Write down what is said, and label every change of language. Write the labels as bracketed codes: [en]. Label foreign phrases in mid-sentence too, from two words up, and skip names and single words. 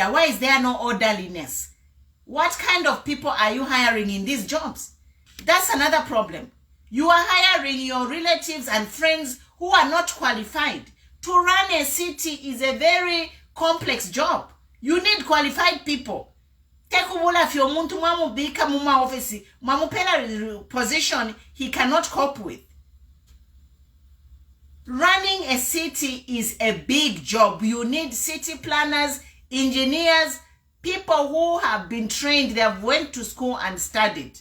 [en] Why is there no orderliness? What kind of people are you hiring in these jobs? That's another problem. You are hiring your relatives and friends who are not qualified. To run a city is a very complex job. You need qualified people. [bem] Tekubula fyo muntu mwamubika muma office, mwamupela position [en] he cannot cope with. Running a city is a big job. You need city planners, engineers, people who have been trained, they have went to school and studied.